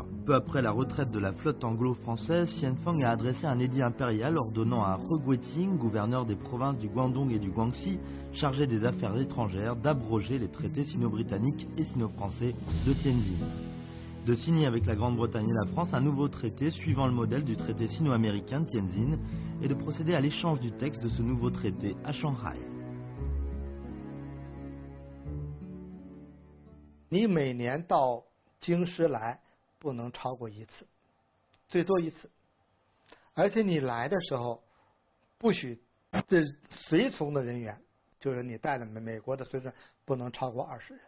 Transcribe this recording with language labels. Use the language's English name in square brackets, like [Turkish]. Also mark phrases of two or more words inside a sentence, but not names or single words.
[French] Peu après la retraite de la flotte anglo-française, Xianfeng a adressé un édit impérial ordonnant à He Guiqing, gouverneur des provinces du Guangdong et du Guangxi, chargé des affaires étrangères, d'abroger les traités sino-britanniques et sino-français de Tianjin. De signer avec la Grande-Bretagne et la France un nouveau traité suivant le modèle du traité sino-américain de Tianjin et de procéder à l'échange du texte de ce nouveau traité à Shanghai. [Chinese] 你每年到京师来不能超过1次，最多1次。而且你来的时候，不许这随从的人员，就是你带的美国的随从不能超过20人。